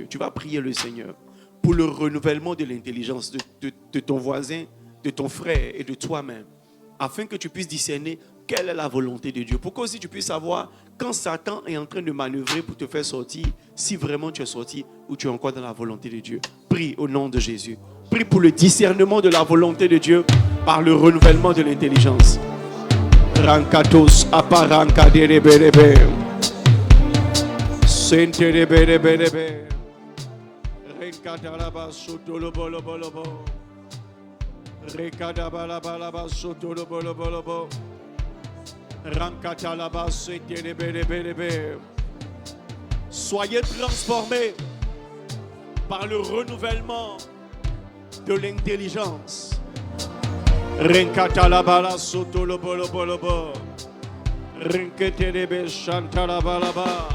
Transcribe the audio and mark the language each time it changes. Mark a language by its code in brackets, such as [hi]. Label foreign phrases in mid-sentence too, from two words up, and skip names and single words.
[fr] Tu vas prier le Seigneur pour le renouvellement de l'intelligence de ton voisin, de ton frère et de toi-même, afin que tu puisses discerner quelle est la volonté de Dieu. Pour que aussi tu puisses savoir quand Satan est en train de manœuvrer pour te faire sortir, si vraiment tu es sorti ou tu es encore dans la volonté de Dieu. Prie au nom de Jésus. Prie pour le discernement de la volonté de Dieu par le renouvellement de l'intelligence. Rankatos aparankadebelebe. Senterebelebelebe. Renkadalaba sotolobolobo. Rekadabalaba sotolobolobo. Soyez transformés par le renouvellement de l'intelligence. Renkatalabala soto lo bolo bolo bo. Renketelebe chantalabalaba.